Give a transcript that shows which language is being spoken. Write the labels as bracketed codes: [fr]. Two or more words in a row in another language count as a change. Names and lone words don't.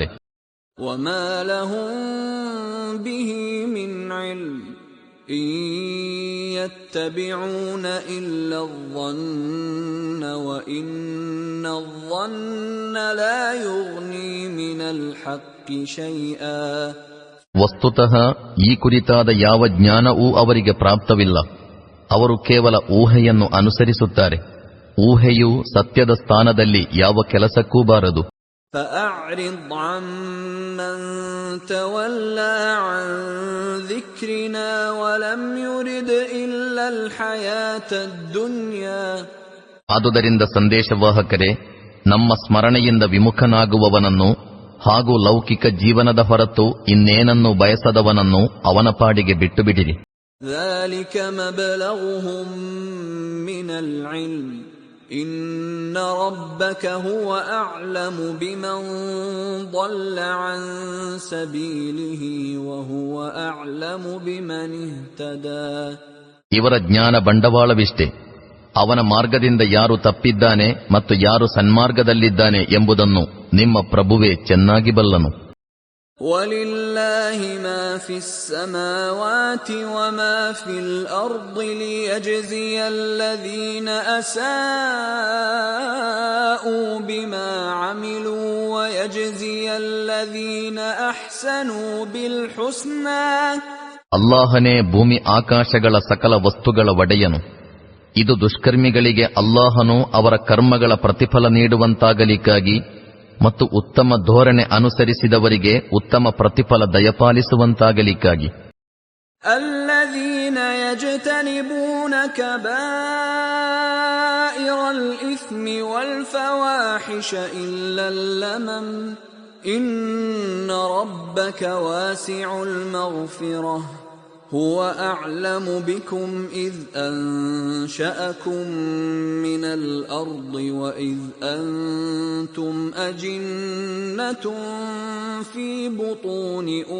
[ar] وما لهم به من علم إن يتبعون إلا الظن وإن الظن لا يغني من الحق شيئا. [kn] ವಸ್ತುತಃ ಈ ಕುರಿತಾದ ಯಾವ ಜ್ಞಾನವೂ ಅವರಿಗೆ ಪ್ರಾಪ್ತವಿಲ್ಲ. ಅವರು ಕೇವಲ ಊಹೆಯನ್ನು ಅನುಸರಿಸುತ್ತಾರೆ. ಊಹೆಯು ಸತ್ಯದ ಸ್ಥಾನದಲ್ಲಿ ಯಾವ ಕೆಲಸಕ್ಕೂ ಬಾರದು. [ar] فأعرض عمن تولى عن ذكرنا ولم يرد إلا الحياة الدنيا. [kn] ಆದುದರಿಂದ ಸಂದೇಶವಾಹಕರೇ, ನಮ್ಮ ಸ್ಮರಣೆಯಿಂದ ವಿಮುಖನಾಗುವವನನ್ನು ಹಾಗೂ ಲೌಕಿಕ ಜೀವನದ ಹೊರತು ಇನ್ನೇನನ್ನು ಬಯಸದವನನ್ನು ಅವನ ಪಾಡಿಗೆ ಬಿಟ್ಟು ಬಿಡಿರಿ. [ar] ذلك مبلغهم من العلم إن ربك هو أعلم بمن ضل عن سبيله وهو أعلم بمن اهتدى. [kn] ಇವರ ಜ್ಞಾನ ಬಂಡವಾಳವಿಷ್ಟೇ. ಅವನ ಮಾರ್ಗದಿಂದ ಯಾರು ತಪ್ಪಿದ್ದಾನೆ ಮತ್ತು ಯಾರು ಸನ್ಮಾರ್ಗದಲ್ಲಿದ್ದಾನೆ ಎಂಬುದನ್ನು ನಿಮ್ಮ ಪ್ರಭುವೇ ಚೆನ್ನಾಗಿ ಬಲ್ಲನು. [ar] وَلِلَّهِ مَا فِي السَّمَاوَاتِ وَمَا فِي الْأَرْضِ لِيَجْزِيَ الَّذِينَ أَسَاءُوا بِمَا عَمِلُوا وَيَجْزِيَ الَّذِينَ أَحْسَنُوا بِالْحُسْنَى. [kn] ಅಲ್ಲಾಹನೇ ಭೂಮಿ ಆಕಾಶಗಳ ಸಕಲ ವಸ್ತುಗಳ ಒಡೆಯನು. ಇದು ದುಷ್ಕರ್ಮಿಗಳಿಗೆ ಅಲ್ಲಾಹನು ಅವರ ಕರ್ಮಗಳ ಪ್ರತಿಫಲ ನೀಡುವಂತಾಗಲಿಕ್ಕಾಗಿ ಮತ್ತು ಉತ್ತಮ ಧೋರಣೆ ಅನುಸರಿಸಿದವರಿಗೆ ಉತ್ತಮ ಪ್ರತಿಫಲ ದಯಪಾಲಿಸುವಂತಾಗಲಿಕ್ಕಾಗಿ. [ar] الذين يجتنبون كبائر الإثم والفواحش إلا اللمم إن ربك واسع المغفرة هو أعلم بكم إذ أنشأكم من الأرض وإذ أنتم أجنة في بطون